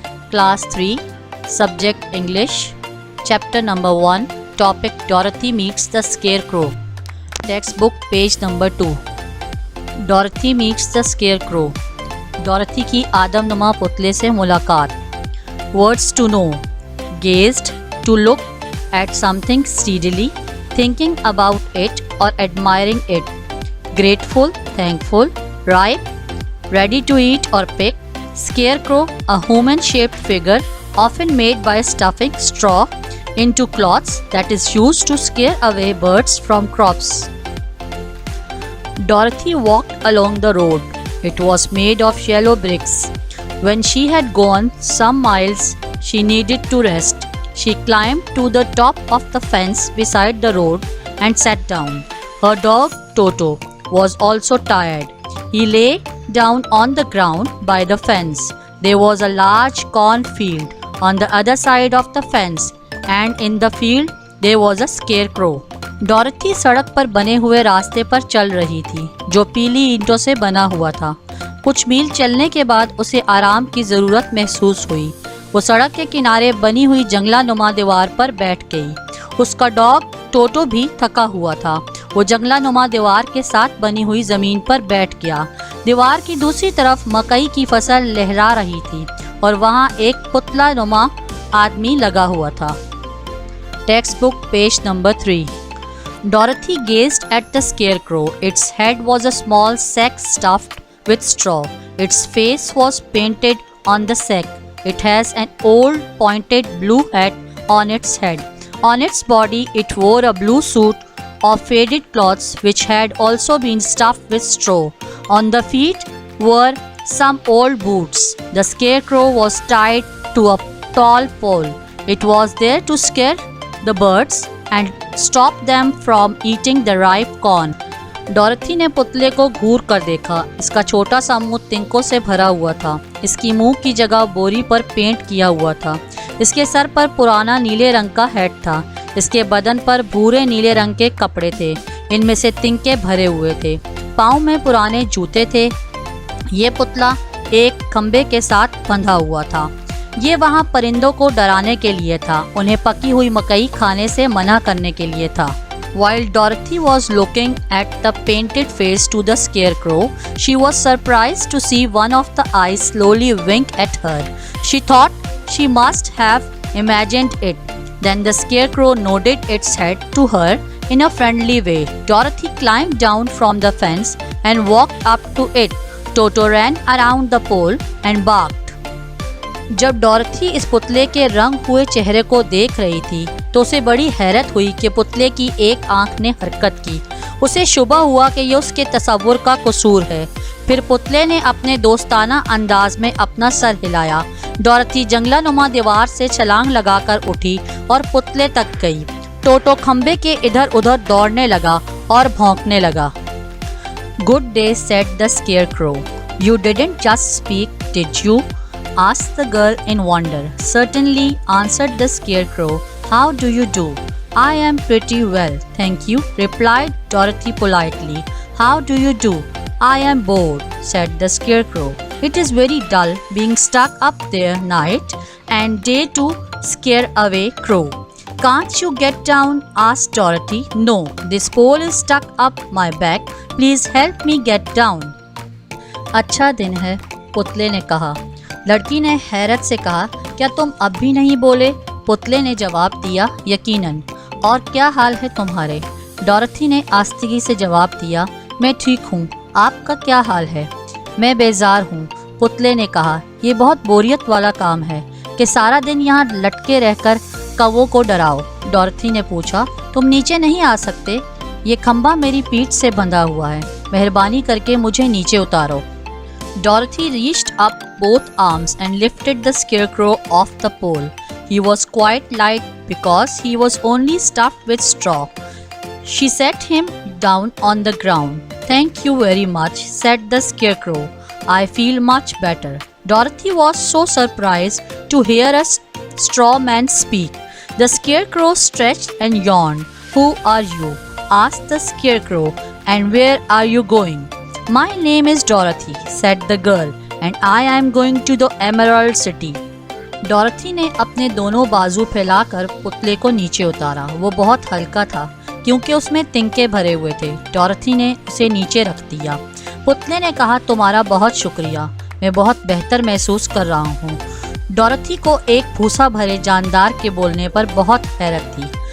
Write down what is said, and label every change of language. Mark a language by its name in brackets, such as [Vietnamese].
[English] Class 3, Subject English, Chapter number 1, Topic Dorothy meets the Scarecrow. Textbook page number 2. Dorothy meets the Scarecrow. [Hindi] Dorothy की आदमनुमा पुतले से मुलाकात. [English] Words to know: gazed, to look at something steadily, thinking about it or admiring it. Grateful, thankful. Ripe, ready to eat or pick. Scarecrow, a human-shaped figure often made by stuffing straw into cloths that is used to scare away birds from crops. Dorothy walked along the road. It was made of yellow bricks. When she had gone some miles, she needed to rest. She climbed to the top of the fence beside the road and sat down. Her dog, Toto, was also tired. He lay down on the ground by the fence. There was a large cornfield on the other side of the fence, and in the field there was a scarecrow. [Hindi] Dorothy सड़क पर बने हुए रास्ते पर चल रही थी जो पीली ईंटों से बना हुआ था. कुछ मील चलने के बाद उसे आराम की ज़रूरत महसूस हुई. वो सड़क के किनारे बनी हुई जंगलानुमा दीवार पर बैठ गई. उसका डॉग टोटो भी थका हुआ था. वो जंगलानुमा दीवार के साथ बनी हुई ज़मीन पर बैठ गया. दीवार की दूसरी तरफ मकई की फसल लहरा रही थी और वहाँ एक पुतला नुमा आदमी लगा हुआ था. [English] Textbook page number 3. Dorothy gazed at the scarecrow. Its head was a small sack stuffed with straw. Its face was painted on the sack. It has an old pointed blue hat on its head. On its body it wore a blue suit of faded cloths which had also been stuffed with straw. On the feet were some old boots. The scarecrow was tied to a tall pole. It was there to scare the birds and stop them from eating the ripe corn. [Hindi] Dorothy ने पुतले को घूर कर देखा. इसका छोटा सा मुंह तिनकों से भरा हुआ था. इसकी मुंह की जगह बोरी पर पेंट किया हुआ था. इसके सर पर पुराना नीले रंग का हैट था. इसके बदन पर भूरे नीले रंग के कपड़े थे. इनमें से तिनके भरे हुए थे. पाँव में पुराने जूते थे. ये पुतला एक खंबे के साथ बंधा हुआ था. ये वहाँ परिंदों को डराने के लिए था. उन्हें पकी हुई मकई खाने से मना करने के लिए था. [English] While Dorothy was looking at the painted face to the scarecrow, she was surprised to see one of the eyes slowly wink at her. She thought she must have imagined it. Then the scarecrow nodded its head to her in a friendly way. Dorothy climbed down from the fence and walked up to it. Toto ran around the pole and barked. [Hindi] जब Dorothy इस पुतले के रंग हुए चेहरे को देख रही थी तो उसे बड़ी हैरत हुई कि पुतले की एक आंख ने हरकत की. उसे शुबा हुआ कि यह उसके तसव्वुर का कसूर है. फिर पुतले ने अपने दोस्ताना अंदाज में अपना सर हिलाया. डॉरथी जंगलानुमा दीवार से छलांग लगाकर उठी और पुतले तक गई. टोटो खंबे के इधर उधर दौड़ने लगा और भौंकने लगा. [English] Good day, said the scarecrow. You didn't just speak, did you? asked the girl in wonder. Certainly, answered the scarecrow. How do you do? I am pretty well, thank you, replied Dorothy politely. How do you do? I am bored, said the scarecrow. It is very dull being stuck up there night and day to scare away crow. Can't you get down? Asked Dorothy. No, this pole is stuck up my back. Please help me get down. [Hindi] अच्छा दिन है, पुतले ने कहा. लड़की ने हैरत से कहा, क्या तुम अब भी नहीं बोले? पुतले ने जवाब दिया, यकीनन. और क्या हाल है तुम्हारे? डॉरथी ने आस्तिकी से जवाब दिया, मैं ठीक हूँ. आपका क्या हाल है? मैं बेजार हूँ. पुतले ने कहा, ये बहुत बोरियत वाला काम है कि सारा दिन यहाँ लटके रहकर कौवों को डराओ. डॉरथी ने पूछा, तुम नीचे नहीं आ सकते? ये खंबा मेरी पीठ से बंधा हुआ है. मेहरबानी करके मुझे नीचे उतारो. [English] Dorothy reached up both arms and lifted the scarecrow off the pole. He was quite light because he was only stuffed with straw. She set him down on the ground. Thank you very much, said the scarecrow. I feel much better. Dorothy was so surprised to hear a straw man speak. The scarecrow stretched and yawned. Who are you? asked the scarecrow. And where are you going? My name is Dorothy, said the girl, and I am going to the Emerald City. [Hindi] Dorothy ने अपने दोनों बाजू फैलाकर पुतले को नीचे उतारा। वो बहुत हल्का था क्योंकि उसमें तिनके भरे हुए थे। डॉरथी ने उसे नीचे रख दिया। पुतले ने कहा, तुम्हारा बहुत शुक्रिया, मैं बहुत बेहतर महसूस कर रहा हूँ। डॉरथी को एक भूसा भरे जानदार के बोलने पर बहुत हैरत थी।